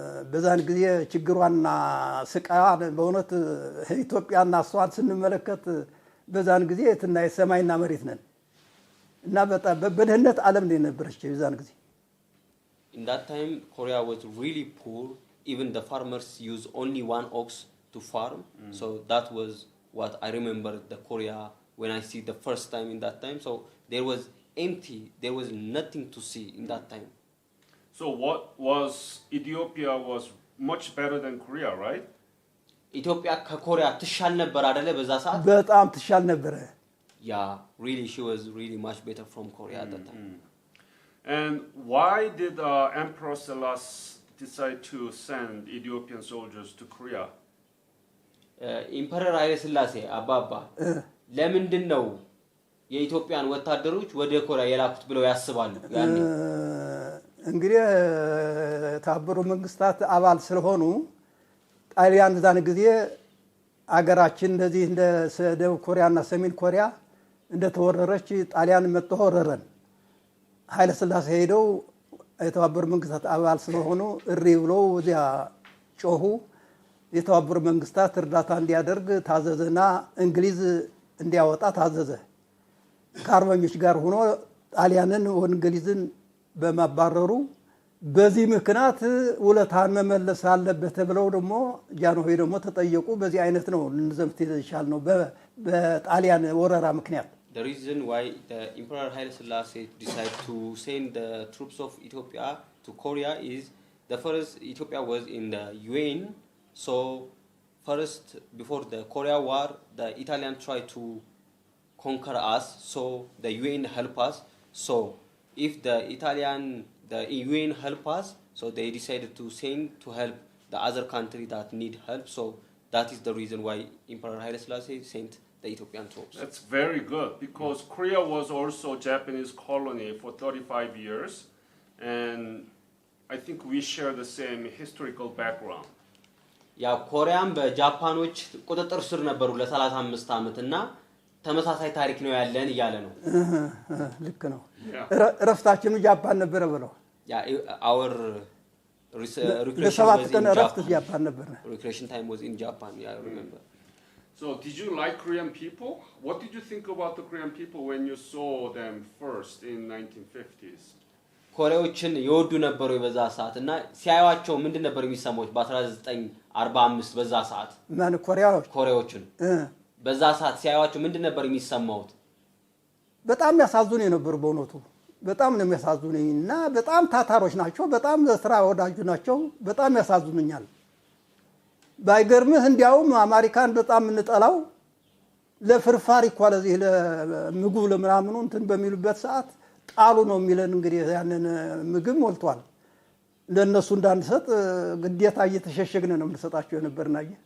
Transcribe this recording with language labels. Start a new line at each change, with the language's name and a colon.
Amharic: በዛን ጊዜ ችግሯና ስቃዋን በእውነት ኢትዮጵያና ሷን ስንመለከት በዛን ጊዜ የትና የሰማይና መሬት ነን እና በጣም በድህነት ዓለም ላይ ነበረች በዛን ጊዜ
English: In that time Korea was really poor even the farmers use only one ox to farm so that was what I remember the Korea when I see the first time in that time so there was empty there was nothing to see in that time So what was Ethiopia was much better than Korea right
Amharic: ኢትዮጵያ ከኮሪያ ትሻል ነበር አይደለ በዛ ሰዓት በጣም ትሻል ነበር
English: Yeah really she was really much better from Korea at that time And why did Emperor Selassie decide to send Ethiopian soldiers to Korea
Amharic: ኢምፐረር ኃይለ ሥላሴ አባባ ለምንድን ነው የኢትዮጵያን ወታደሮች ወደ ኮሪያ የላኩት ብለው ያስባሉ ያኔ እንግዲህ ታበሩ መንግስታት አባል ስለሆኑ ጣሊያን ዛን ጊዜ አገራችን እንደዚህ እንደ ደቡብ ኮሪያና ሰሜን ኮሪያ እንደተወረረች ጣሊያን መጥተው ወረረን ኃይለ ሥላሴ ሄደው የተባበሩ መንግስታት አባል ስለሆኑ እሪ ብለው እዚያ ጮሁ የተባበሩ መንግስታት እርዳታ እንዲያደርግ ታዘዘና እንግሊዝ እንዲያወጣ ታዘዘ ከአርበኞች ጋር ሆኖ ጣሊያንን ወንግሊዝን በማባረሩ በዚህ ምክንያት ውለታን መመለስ አለበት ተብለው ደግሞ ጃንሆይ ደግሞ ተጠየቁ በዚህ አይነት ነው እንዘምት ይሻል ነው በጣሊያን ወረራ ምክንያት
English: the reason why the Emperor Haile Selassie decided to send the troops of Ethiopia to Korea is the first Ethiopia was in the UN, so first before the Korea War, the Italian tried to conquer us, so the UN help us. So if the UN help us, so they decided to send to help the other country that need help. So that is the reason why Emperor Haile Selassie sent the Ethiopian troops. That's very good because Korea was also a Japanese colony for 35 years, and I think we share the same historical background.
Amharic: ያ ኮሪያም በጃፓኖች ቁጥጥር ስር ነበሩ ለ35 ዓመት እና ተመሳሳይ ታሪክ ነው ያለን እያለ ነው። ልክ ነው። እረፍታችን ጃፓን ነበር ብለው
English: ያ our recreation time was in Japan. Yeah, I remember. So did you like Korean people? What did you think about the Korean people when you saw them first in 1950s?
Amharic: ኮሪያዎችን ይወዱ ነበሩ በዛ ሰዓት እና ሲያዩአቸው ምንድን ነበር የሚሰማው በ1945 በዛ ሰዓት ማን ኮሪያዎችን በዛ ሰዓት ሲያዩአቸው ምንድን ነበር የሚሰማው? በጣም ያሳዝኑ የነበሩ በእውነቱ በጣም ነው የሚያሳዝኑኝና በጣም ታታሮች ናቸው በጣም ስራ ወዳጁ ናቸው በጣም ያሳዝኑኛል። ባይገርምህ እንዲያውም አሜሪካን በጣም እንጠላው ለፍርፋሪ እንኳን ለዚህ ለምግብ ለምናምኑ እንትን በሚሉበት ሰዓት ጣሉ ነው የሚለን እንግዲህ ያንን ምግብ ሞልቷል ለነሱ እንዳንሰጥ ግዴታ እየተሸሸግነ ነው የምንሰጣቸው የነበርና